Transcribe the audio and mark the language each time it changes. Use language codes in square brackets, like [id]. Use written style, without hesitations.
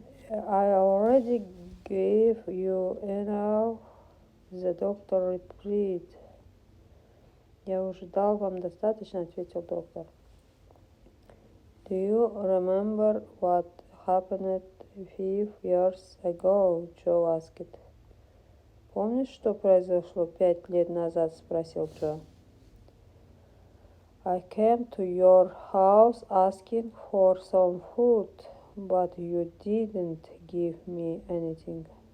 [en] I already gave you enough, the doctor replied. [ru] Я уже дал вам достаточно, ответил доктор. [en] Do you remember what happened 5 years ago? Joe asked. [ru] Помнишь, что произошло 5 лет назад? Спросил Джо. [en] I came to your house asking for some food, but you didn't give me anything.